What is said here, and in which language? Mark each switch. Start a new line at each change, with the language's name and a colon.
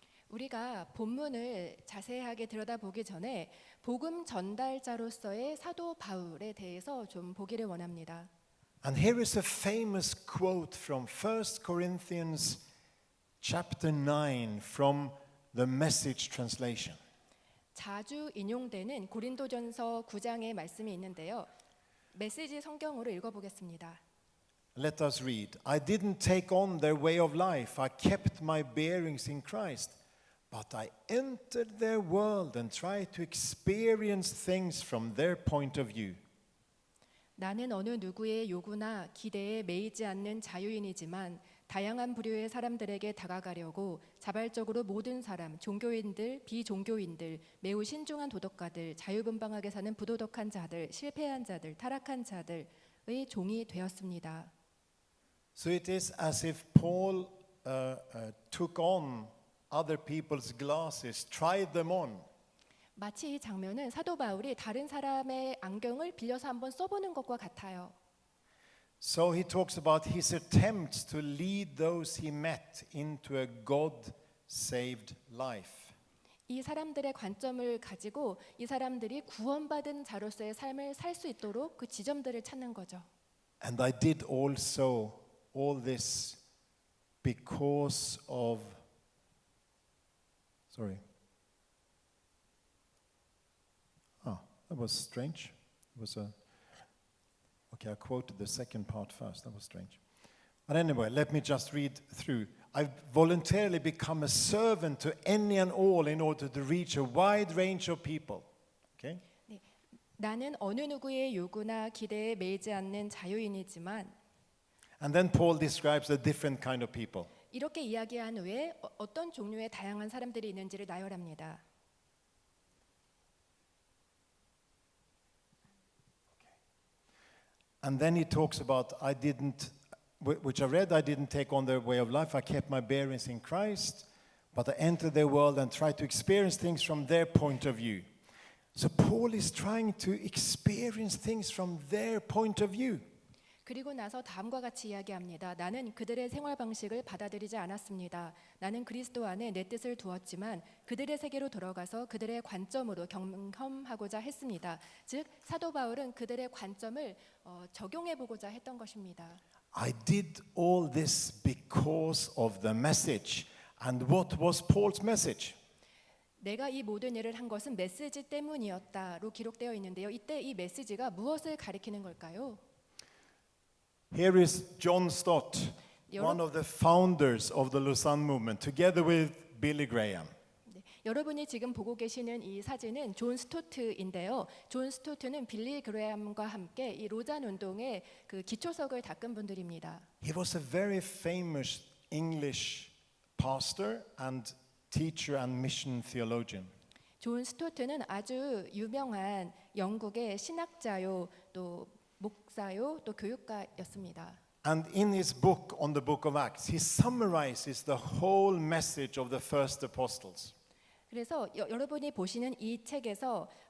Korean: 우리가 본문을 자세하게 들여다보기 전에 복음 전달자로서의 사도 바울에 대해서 좀 보기를 원합니다.
English: And here is a famous quote from 1 Corinthians chapter 9 from the Message translation.
Korean: 자주 인용되는 고린도전서 9장의 말씀이 있는데요. 메시지 성경으로 읽어보겠습니다.
English: Let us read. I didn't take on their way of life. I kept my bearings in Christ. But I entered their world and tried to experience things from their point of view.
Korean: 나는 어느 누구의 요구나 기대에 매이지 않는 자유인이지만 다양한 부류의 사람들에게 다가가려고 자발적으로 모든 사람, 종교인들, 비종교인들, 매우 신중한 도덕가들, 자유분방하게 사는 부도덕한 자들, 실패한 자들, 타락한 자들의 종이 되었습니다.
English: So it is as if Paul took on other people's glasses, tried them on.
Korean: 마치 이 장면은 사도 바울이 다른 사람의 안경을 빌려서 한번 써보는 것과 같아요.
English: So he talks about his attempts to lead those he met into a God-saved life.
Korean: 이 사람들의 관점을 가지고 이 사람들이 구원받은 자로서의 삶을 살 수 있도록 그 지점들을 찾는 거죠.
English: And I did also all this because of, sorry. That was strange. It was okay, I quoted the second part first. That was strange. But anyway, let me just read through. I've voluntarily become a servant to any and all in order to reach a wide range of people. Okay?
Korean: 나는 어느 누구의 요구나 기대에 매이지 않는 자유인이지만
English: And then Paul describes the different kind of people.
Korean: 이렇게 이야기한 후에 어떤 종류의 다양한 사람들이 있는지를 나열합니다.
English: And then he talks about which I read, I didn't take on their way of life. I kept my bearings in Christ, but I entered their world and tried to experience things from their point of view. So Paul is trying to experience things from their point of view.
Korean: 그리고 나서 다음과 같이 이야기합니다. 나는 그들의 생활 방식을 받아들이지 않았습니다. 나는 그리스도 안에 내 뜻을 두었지만 그들의 세계로 들어가서 그들의 관점으로 경험하고자 했습니다. 즉 사도 바울은 그들의 관점을 적용해 보고자 했던 것입니다.
English: I did all this because of the message. And what was Paul's message?
Korean: 내가 이 모든 일을 한 것은 메시지 때문이었다로 기록되어 있는데요. 이때 이 메시지가 무엇을 가리키는 걸까요?
English: Here is John Stott, one of the founders of the Lausanne movement, together with Billy Graham.
Korean: 여러분이 지금 보고 계시는 이 사진은 존 스토트인데요. 존 스토트는 빌리 그레함과 함께 이 로잔 운동의 그 기초석을 닦은 분들입니다.
English: He was a very famous English pastor and teacher and mission theologian.
Korean: 존 스토트는 아주 유명한 영국의 신학자요, 또 목사요, 또 교육가였습니다.
English: And in his book on the book of Acts, he summarizes the whole message of the first apostles.
Korean: 그래서 여러분이 보시는 이 책에서